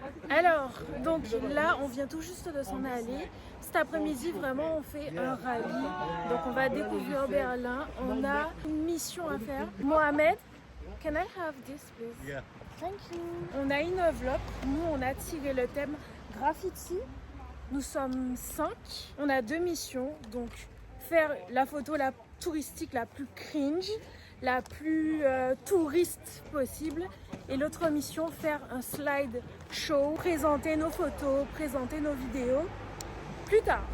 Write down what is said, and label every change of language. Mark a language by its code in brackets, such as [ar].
[fr] Alors, donc là, on vient tout juste de s'en aller. Cet après-midi, vraiment, on fait un rallye. Donc, on va découvrir Berlin. On a une mission à faire. [en] Mohamed, can I have this, please? Yeah. Thank you. [fr] On a une enveloppe. Nous, on a tiré le thème graffiti. Nous sommes 5. On a 2 missions. Donc, faire la photo la touristique la plus cringe, la plus touriste possible. Et l'autre mission, faire un slide show, présenter nos photos, présenter nos vidéos plus tard.